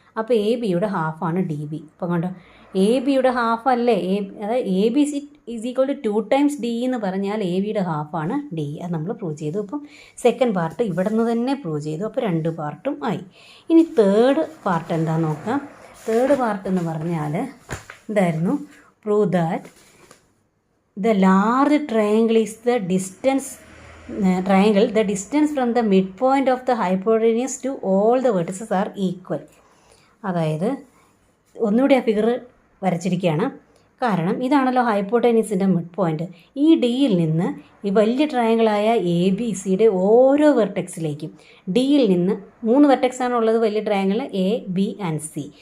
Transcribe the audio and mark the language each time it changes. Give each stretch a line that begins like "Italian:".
Malayalam: അപ്പോൾ എ ബിയുടെ ഹാഫാണ് D B. അപ്പോൾ കണ്ടോ, എ ബിയുടെ ഹാഫ് അല്ലേ, അതായത്
English: A B is equal to 2 times D
Malayalam: എന്ന് പറഞ്ഞാൽ എ ബിയുടെ ഹാഫാണ് ഡി. അത് നമ്മൾ പ്രൂവ് ചെയ്തു. അപ്പം സെക്കൻഡ് പാർട്ട് ഇവിടെ നിന്ന് തന്നെ പ്രൂവ് ചെയ്തു. അപ്പോൾ 2 പാർട്ടും ആയി. ഇനി തേർഡ് പാർട്ട് എന്താണെന്ന് നോക്കാം. തേർഡ് പാർട്ട് എന്ന് പറഞ്ഞാൽ എന്തായിരുന്നു?
English: Prove that the large triangle is the distance the distance from the midpoint of the hypotenuse to all the vertices are equal.
Malayalam: അതായത് ഒന്നുകൂടി ആ ഫിഗർ വരച്ചിരിക്കുകയാണ്. കാരണം ഇതാണല്ലോ ഹൈപ്പോട്ടനസിൻ്റെ മിഡ് പോയിൻറ്റ്. ഈ ഡിയിൽ നിന്ന് ഈ വലിയ ട്രയാങ്കിളായ എ ബി സിയുടെ ഓരോ വെർട്ടെക്സിലേക്കും, ഡിയിൽ നിന്ന് 3 വെർട്ടെക്സാണ് ഉള്ളത് വലിയ triangle A B and C.